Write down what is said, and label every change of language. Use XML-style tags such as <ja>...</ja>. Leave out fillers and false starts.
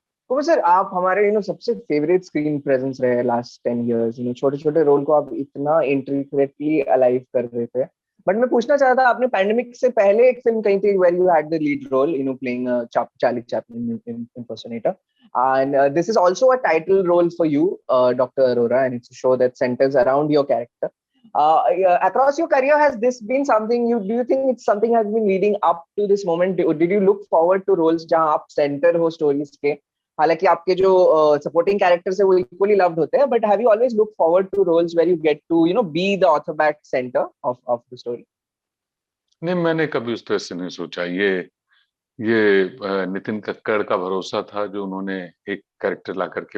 <hi>तो सर, आप हमारे सबसे फेवरेट स्क्रीन प्रेजेंस रहे लास्ट 10 इयर्स, छोटे छोटे रोल को आप इतना इंट्रिकेटली अलाइव कर रहे थे। बट मैं पूछना चाहता था, आपने पैंडेमिक से पहले एक फिल्म कही थी</hi> <en>Where you had the lead role, playing Charlie Chaplin in impersonator, and this is also a title role for you, Dr. Arora, and it's a show that centers around your character. Across your career, has this been something do you think it's something has been leading up to this moment? Did you look forward to roles</en> <hi>जहां आप</hi> <en>center</en> <hi>हो</hi> <en>stories</en> <hi>के? हालांकि आपके जो supporting characters है वो equally loved होते हैं,</hi> <en>But have you always look forward to roles where you get to be the author back centre of the story?</en> <hi>नहीं, मैंने कभी उस तरह से नहीं सोचा। ये नितिन कक्कड़ का भरोसा था जो उन्होंने एक कैरेक्टर ला करके</hi>